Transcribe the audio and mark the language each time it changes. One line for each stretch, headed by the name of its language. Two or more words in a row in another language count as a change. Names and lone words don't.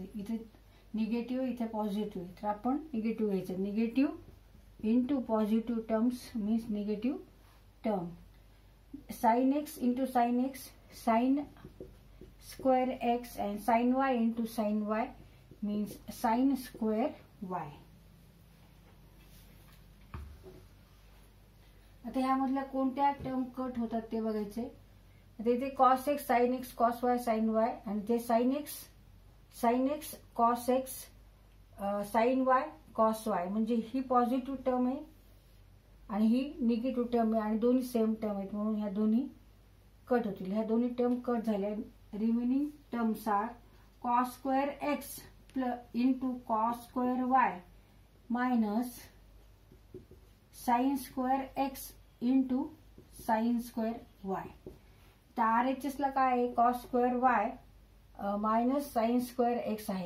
Marathi: इथे निगेटिव्ह इथे पॉझिटिव्ह तर आपण निगेटिव्ह घ्यायचं.
English: negative into positive terms means negative term. sin x into sin x sin square x and sin y into sin y means sin square y.
Marathi: आता ह्यामधल्या कोणत्या
English: term cut
Marathi: होतात ते बघायचे. आता इथे
English: cos x sin x cos y sin y
Marathi: आणि ते
English: sin x cos x sin y cos y
Marathi: म्हणजे ही
English: positive term
Marathi: आहे आणि ही
English: negative term
Marathi: आहे आणि दोन्ही
English: same term
Marathi: आहेत म्हणून ह्या दोन्ही कट होतील. ह्या दोन्ही
English: term cut
Marathi: झाल्या.
English: Remaining terms are cos square x into cos square y minus sin square x into sin square y.
Marathi: तर RHS ला काय आहे
English: cos square y minus sin square x
Marathi: आहे.